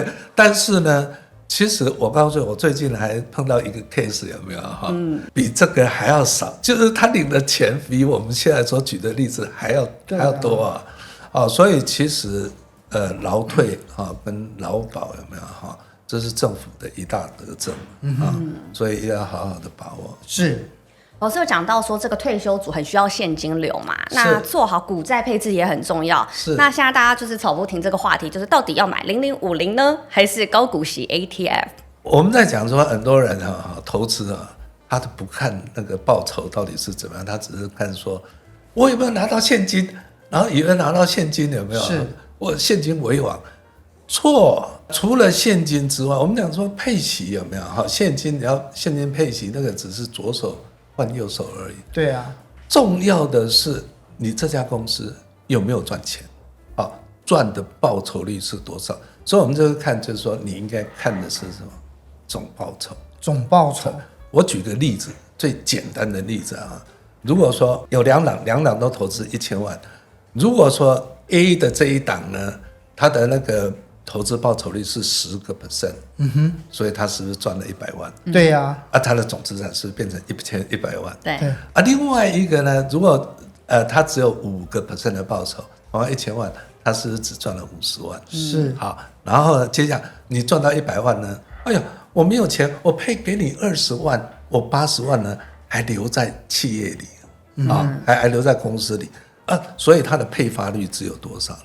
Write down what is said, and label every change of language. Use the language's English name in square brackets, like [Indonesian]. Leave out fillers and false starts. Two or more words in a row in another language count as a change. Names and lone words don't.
[Chinese] 但是呢，其實我告訴你，我最近還碰到一個 case 有沒有比這個還要少，就是他領的錢比我們現在所舉的例子還要多所以其實勞退跟勞保有沒有這是政府的一大德政所以要好好的把握。是，老師有講到說這個退休族很需要現金流嘛，那做好股債配置也很重要。是，那現在大家就是吵不停這個話題，就是到底要買0050呢，還是高股息 ETF？我們在講說很多人投資他都不看那個報酬到底是怎麼樣，他只是看說我有沒有拿到現金，然後有人拿到現金有沒有？是，我現金為王。錯，除了現金之外，我們講說配息有沒有？哈，現金你要現金配息，那個只是左手換右手而已。對啊，重要的是你這家公司有沒有賺錢，賺的報酬率是多少？所以我們這個看就是說，你應該看的是什麼？總報酬。總報酬。我舉個例子，最簡單的例子啊，如果說有兩檔都投資1000萬，如果說 A 的這一檔呢，它的那個投資報酬率是10%，所以他是不是賺了100萬？对呀，他的總資產是不是變成1100万？對。另外一個呢，如果他只有5%的報酬，同樣1000萬，他是不是只賺了50萬？是。好，然後接下來你賺到100萬呢？哎呀，我沒有錢，我配給你20萬，我80萬呢還留在企業裡還留在公司裡所以他的配發率只有多少呢？